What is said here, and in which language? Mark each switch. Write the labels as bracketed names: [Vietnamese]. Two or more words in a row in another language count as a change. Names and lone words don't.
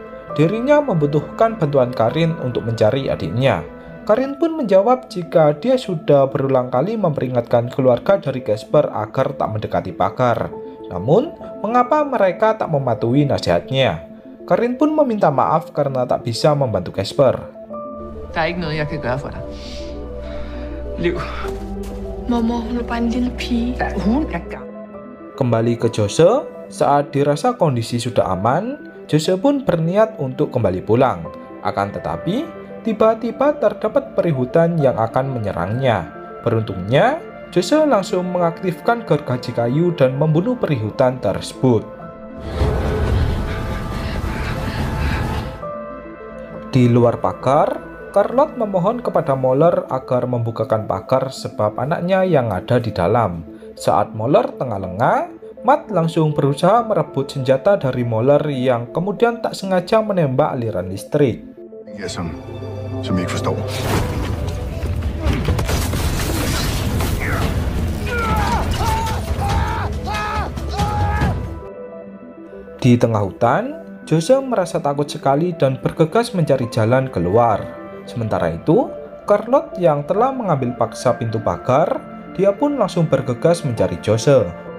[Indonesian] Dirinya membutuhkan bantuan Karin untuk mencari adiknya. Karin pun menjawab jika dia sudah berulang kali memperingatkan keluarga dari Casper agar tak mendekati pagar. Namun, mengapa mereka tak mematuhi nasihatnya? Karin pun meminta maaf karena tak bisa membantu Casper. [Danish] Der er ikke noget, jeg kan gøre for dig. Liv. Mormor, hun er bare en lille pige. Hun er gammel. [Indonesian] Kembali ke Jose, saat dirasa kondisi sudah aman, Jose pun berniat untuk kembali pulang. Akan tetapi, tiba-tiba terdapat peri hutan yang akan menyerangnya. Beruntungnya, Jose langsung mengaktifkan gergaji kayu dan membunuh peri hutan tersebut. Di luar pagar, Charlotte memohon kepada Moller agar membukakan pagar sebab anaknya yang ada di dalam. Saat Moller tengah lengah, Matt langsung berusaha merebut senjata dari Moller yang kemudian tak sengaja menembak aliran listrik. [Danish] Som I ikke forstår. [Indonesian] Di tengah hutan, Jose merasa takut sekali dan bergegas mencari jalan keluar. Sementara itu, Charlotte yang telah mengambil paksa pintu pagar, dia pun langsung bergegas mencari Jose.